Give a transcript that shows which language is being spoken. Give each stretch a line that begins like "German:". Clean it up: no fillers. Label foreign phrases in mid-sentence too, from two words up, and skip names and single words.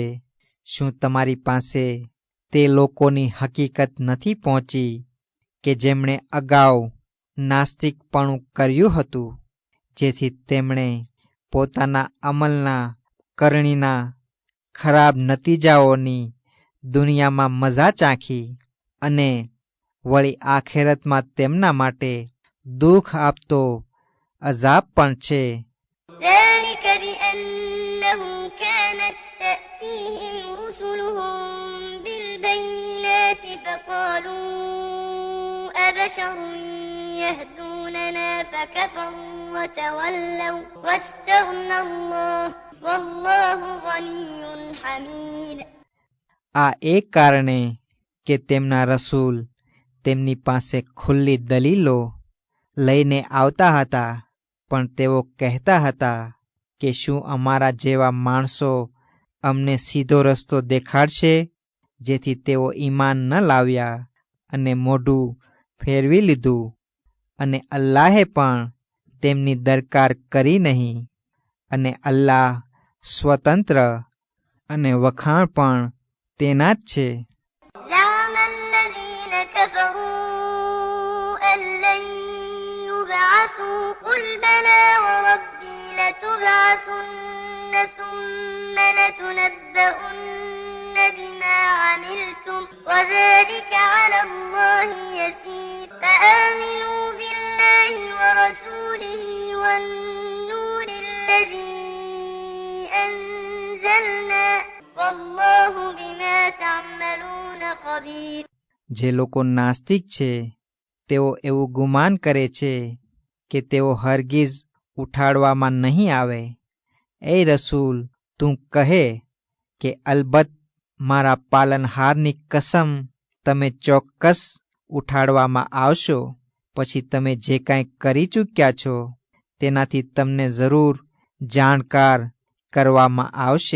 Gujarati: શું તમારી પાસે તે લોકોની હકીકત નથી પહોંચી કે જેમણે અગાઉ નાસ્તિકપણું કર્યું હતું, જેથી તેમણે પોતાના અમલના કરણીના ખરાબ નતીજાઓની દુનિયામાં મજા ચાખી, અને વળી આખેરતમાં તેમના માટે દુઃખ આપતો અઝાબ પણ છે.
Arabic: ذلك بأنه كانت تأتيهم رسلهم بالبينات فقالوا أبشر يهدوننا فكفروا وتولوا واستغنى الله والله غني حميد.
Gujarati: આ એક કારણે કે તેમના રસૂલ તેમની પાસે ખુલ્લી દલીલો લઈને આવતા હતા, પણ તેઓ કહેતા હતા કે શું અમારા જેવા માણસો અમને સીધો રસ્તો દેખાડશે, જેથી તેઓ ઈમાન ન લાવ્યા અને મોઢું ફેરવી લીધું, અને અલ્લાહે પણ તેમની દરકાર કરી નહીં, અને અલ્લાહ સ્વતંત્ર અને વખાણ પણ તેના જ છે.
Arabic: زعم الذين كفروا أن لن يبعثوا قل بلى وربي لتبعثن ثم لتنبؤن بما عملتم وذلك على الله يسير. فآمنوا بالله ورسوله والنور الذي أنزلنا والله بما تعملون خبير.
Gujarati: જે લોકો નાસ્તિક છે તેઓ એવું ગુમાન કરે છે કે તેઓ હરગીઝ ઉઠાડવામાં નહીં આવે. એ રસૂલ, તું કહે કે અલબત્ત મારા પાલનહારની કસમ તમે ચોક્કસ ઉઠાડવામાં આવશો, પછી તમે જે કાંઈ કરી ચૂક્યા છો તેનાથી તમને જરૂર જાણકાર કરવામાં આવશે.